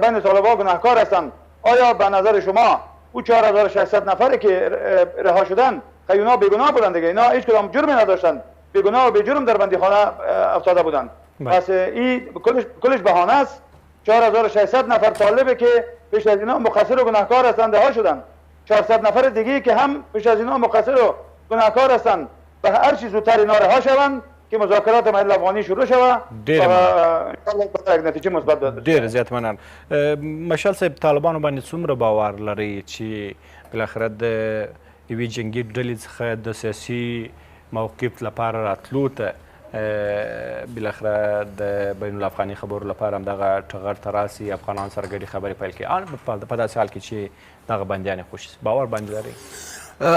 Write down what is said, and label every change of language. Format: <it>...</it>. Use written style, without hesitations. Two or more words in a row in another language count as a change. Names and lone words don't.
<fa>بین طالبان گناهکار هستند آیا به نظر شما او 4,600 نفری که رها شدن که اینا بیگناه بودن دیگه اینا هیچ کدام جرمی نداشتن بیگناه و بیجرم در بندیخانه افتاده بودن پس این کلش بهانه است 4,600 نفر طالبه که پیش از اینا مقصر و گناهکار هستند رها شدن 400 نفر دیگه که هم پیش از اینا مقصر و گناهکار هستند به هر چیز زودتر اینا رها شوند که مذاکرات بین الافغانی شروع شود و یک نتیجه مثبت بده</fa> <ps>ډیر زیات مننه مشال صاحب طالبانو باندې څومره باور لري چې بالاخره د یوې جنګي ډلې څخه د سیاسي موقف لپاره راتلو ته بالاخره د بین الافغاني خبرو لپاره همدغه ټغر ته راسي افغانان سره ګډې خبرې پیل کړي په داسې حال کې چې دغه بندیان یې خوشي باور باندې لري</ps>